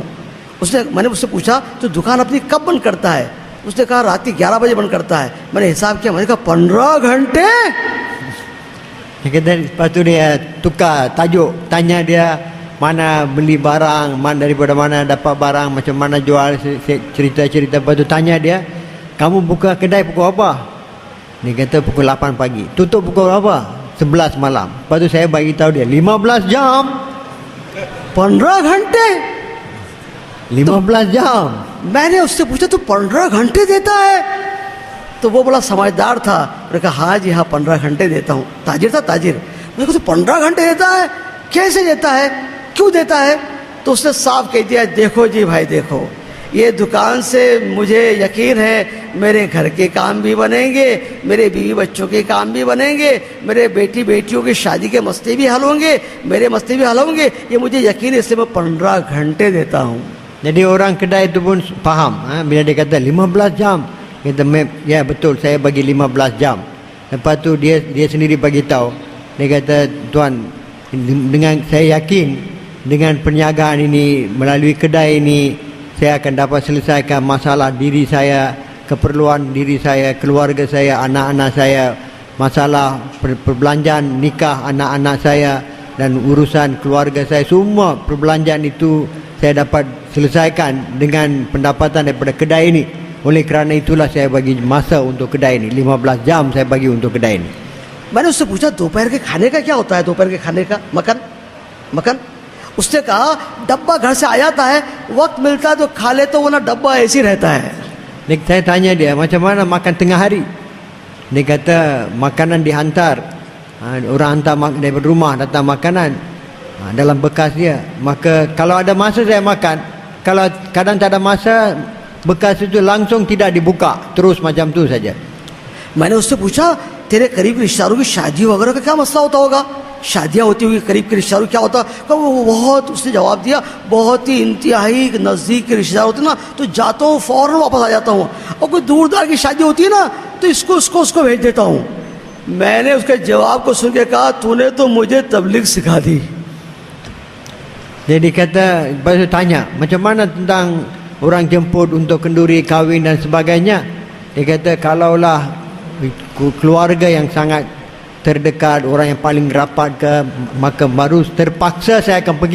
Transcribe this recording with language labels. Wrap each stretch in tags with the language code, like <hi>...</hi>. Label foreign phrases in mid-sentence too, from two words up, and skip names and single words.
<hi>मैंने उससे पूछा तो दुकान अपनी कब बंद करता है? उसने कहा रात के 11 बजे बंद करता है। मैंने हिसाब किया, मैंने कहा 15 घंटे?</hi> <ms>Dia kata, lepas tu dia tukar tajuk, tanya dia mana beli barang, daripada mana dapat barang, macam mana jual, cerita-cerita. Lepas tu tanya dia, kamu buka kedai pukul apa? Dia kata pukul 8 pagi. Tutup pukul apa? 11 malam. Lepas tu saya bagi tahu dia 15 jam.</ms> <hi>15 घंटे?</hi> <ms>15 jam.</ms> <hi>मैंने उससे पूछा तो 15 घंटे देता है? तो वो बड़ा समझदार था, मैंने कहा हाँ जी हाँ 15 घंटे देता हूँ। ताजिर था, ताजिर। मैंने कहा तो 15 घंटे देता है? कैसे देता है, क्यों देता है? तो उसने साफ कह दिया, देखो जी भाई देखो, ये दुकान से मुझे यकीन है मेरे घर के काम भी बनेंगे, मेरे बीवी बच्चों के काम भी बनेंगे, मेरे बेटी बेटियों की शादी के मसले भी हल होंगे, मेरे मसले भी हल होंगे, ये मुझे यकीन है, इसलिए मैं 15 घंटे देता हूँ।</hi> <ms>Jadi orang kedai itu pun faham, bila dia kata 15 jam, kata ya betul, saya bagi 15 jam. Lepas tu dia sendiri bagi tahu, dia kata tuan, dengan saya yakin dengan perniagaan ini, melalui kedai ini, saya akan dapat selesaikan masalah diri saya, keperluan diri saya, keluarga saya, anak-anak saya, masalah perbelanjaan nikah anak-anak saya dan urusan keluarga saya, semua perbelanjaan itu saya dapat selesaikan dengan pendapatan daripada kedai ini. Oleh kerana itulah saya bagi masa untuk kedai ini, 15 jam saya bagi untuk kedai ini.</ms> <hi>मैंने उससे पूछा दोपहर के खाने का क्या होता है, दोपहर के खाने का मकन? उसने कहा डब्बा घर से आ जाता है, वक्त मिलता है तो खा ले, तो वो ना डब्बा ऐसे रहता है।</hi> <ms>Saya tanya dia macam mana makan tengah hari. Dia kata makanan dihantar, orang hantar daripada rumah datang makanan dalam bekas dia. Maka kalau ada masa saya makan, kalau kadang tak ada masa, bekas itu langsung tidak dibuka, terus macam tu saja.</ms> <hi>मैंने उससे पूछा तेरे करीब के रिश्तेदारों की शादी वगैरह का क्या मसला होता होगा, शादियाँ होती होगी, करीब के रिश्तेदारों क्या होता? वो बहुत, उसने जवाब दिया बहुत ही इंतहाई नज़दीक के रिश्तेदार होते ना तो जाता हूँ फ़ौरन वापस आ जाता हूँ, और कोई दूरदार की शादी होती है ना तो उसको भेज देता हूँ। मैंने उसके जवाब को सुन के कहा तूने तो मुझे तबलीग सिखा दी।</hi> <ms>Jadi kata, lepas tu tanya macam mana tentang orang jemput untuk kenduri, kahwin dan sebagainya. Dia kata kalaulah keluarga yang sangat terdekat, orang yang paling rapat ke, maka baru terpaksa saya akan pergi.</ms>